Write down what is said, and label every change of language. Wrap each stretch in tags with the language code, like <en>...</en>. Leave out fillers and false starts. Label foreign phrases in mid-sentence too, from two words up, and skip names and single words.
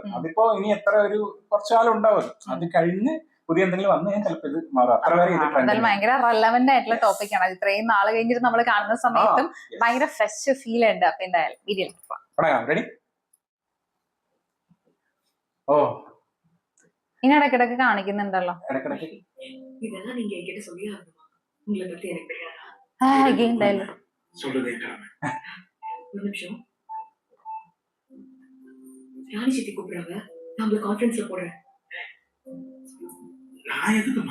<ml>അതിപ്പോ ഇനി എത്ര ഒരു കുറച്ചു കാലം ഉണ്ടാവും. അത് കഴിഞ്ഞ് പുതിയ എന്തെങ്കിലും വന്നു കഴിഞ്ഞാൽ ചിലപ്പോൾ ഇത് മാറും. അത്ര വരെ ഇത് ഭയങ്കര റെലവന്റ് ആയിട്ടുള്ള ടോപ്പിക്കാണ്. ഇത്രയും നാള് കഴിഞ്ഞിട്ട് നമ്മൾ കാണുന്ന സമയത്തും ഭയങ്കര</ml> <en>fresh feel</en> <ml>ഉണ്ട്. അപ്പൊ എന്തായാലും വീഡിയോ റെഡി. ഓ ഇനി ഇടക്കിടക്ക് കാണിക്കുന്നുണ്ടല്ലോ.</ml> <ta>இதெல்லாம் நீங்க என்கிட்ட சொல்லி ஆகணுமா? உங்களை பத்தி எனக்கு தெரியாதா? ஒரு நிமிஷம். ராணி சித்தி கூப்பிடுறாங்க, நான் கான்ஃபரன்ஸ்ல போடுறேன். நான் எதுக்குமா?</ta>